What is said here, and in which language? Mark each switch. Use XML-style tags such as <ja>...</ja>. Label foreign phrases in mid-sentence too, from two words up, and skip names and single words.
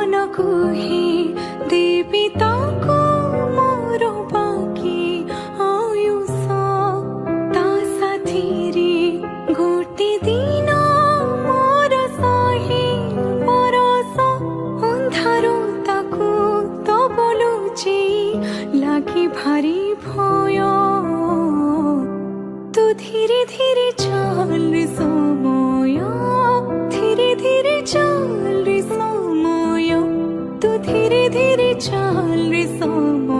<or>ତାକୁ ହିଁ ଦେବି ତାକୁ ମୋର ବାକି ଆୟୁଷ ତା ସାଥିରେ ଗୋଟେ ଦିନ ମୋର ଶହେ ବରଷ ଅନ୍ଧାର ତାକୁ ତ ବୋଲୁଛି ଲାଗି ଭାରି ଭୟ</or> <hi>तू धीरे धीरे चल रे समय धीरे धीरे चल रे समय तू धीरे धीरे चल रे समय</hi>